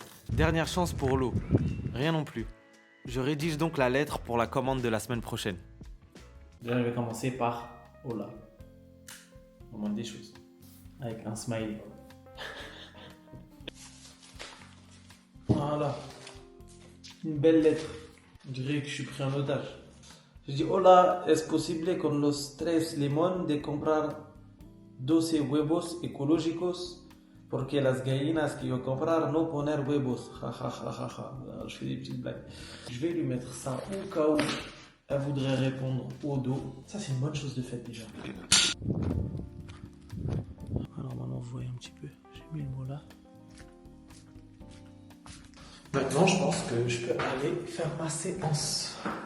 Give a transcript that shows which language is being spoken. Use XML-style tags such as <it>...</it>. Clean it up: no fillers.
<fr>Dernière chance pour l'eau. Rien non plus. Je rédige donc la lettre pour la commande de la semaine prochaine. Déjà, je vais commencer par Hola. On demande des choses. Avec un smiley. Voilà. Une belle lettre. Je dirais que je suis pris en otage.</fr> <es>Je dis, hola, es posible con los 3 limón de comprar 12 huevos ecológicos porque las gallinas que yo comprar no poner huevos. Ja, ja, ja, ja, ja.</es> <fr>Je fais des petites blagues. Je vais lui mettre ça au cas où elle voudrait répondre au dos. Ça, c'est une bonne chose de fait déjà. Alors maintenant, vous voyez un petit peu. J'ai mis le mot là. Maintenant, je pense que je peux aller faire ma séance.</fr>